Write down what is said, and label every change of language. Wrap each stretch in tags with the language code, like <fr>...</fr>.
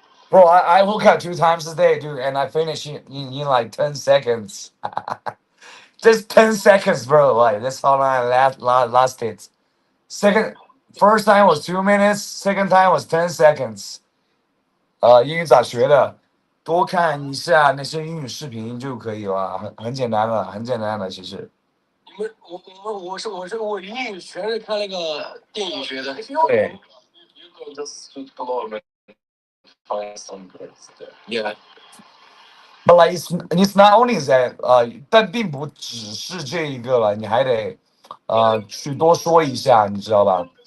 <en>Bro, I hook up 2 times a day, dude, and I finish in like 10 seconds. Just 10 seconds, bro. Like that's how long I lasted. First time was 2 minutes. Second time was 10 seconds.</en> <zh>英语咋学的？多看一下那些英语视频就可以了，很简单的，很简单的，其实。我英语全是看那个电影学的。对。</zh> <en>You go just to Cologne and find some girls there. Yeah. But like it's not only that</en> <zh>但并不只是这一个了，你还得去多说一下，你知道吧</zh>